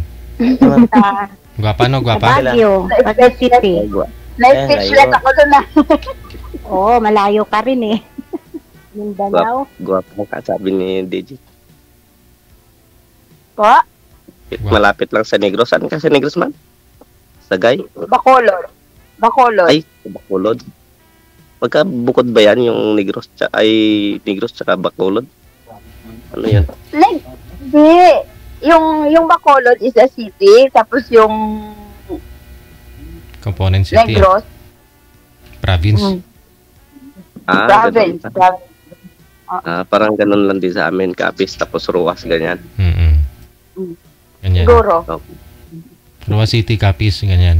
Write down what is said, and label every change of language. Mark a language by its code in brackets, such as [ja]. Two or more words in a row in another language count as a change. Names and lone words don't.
[tl] Sa Gwapa, no? Gwapa? Baguio, Baguio City. Na-speechless ako doon na. Oo, malayo ka rin eh. Mindanao. Guwapo ka, sabi ni DJ. Po? Malapit lang sa Negros. Saan ka sa Negros, man? Sagay? Bacolod. Bacolod. Ay, Bacolod. Magkabukod ba yan yung Negros tsaka Bacolod? Ano yan? Hindi. Yung Bacolod [en] is a city, [tl] tapos yung [en] Component City. [tl] Negros, Province. province. Ganun. Parang ganun lang din sa amin. Capiz, tapos Ruas, ganyan. Mm-mm. Ganyan. Siguro. Ruas City, Capiz, ganyan.